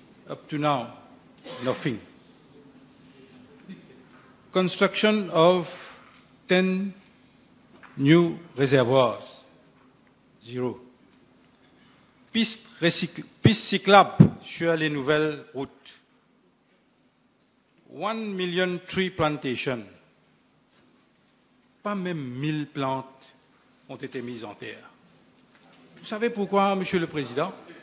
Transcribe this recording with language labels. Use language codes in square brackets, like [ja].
[en] Up to now, nothing. Construction of 10 new reservoirs, zero. [fr] Pistes cyclables sur les nouvelles routes. [en] 1 million tree plantations. [fr] Pas même 1000 plantes ont été mises en terre. Vous savez pourquoi, Monsieur le Président?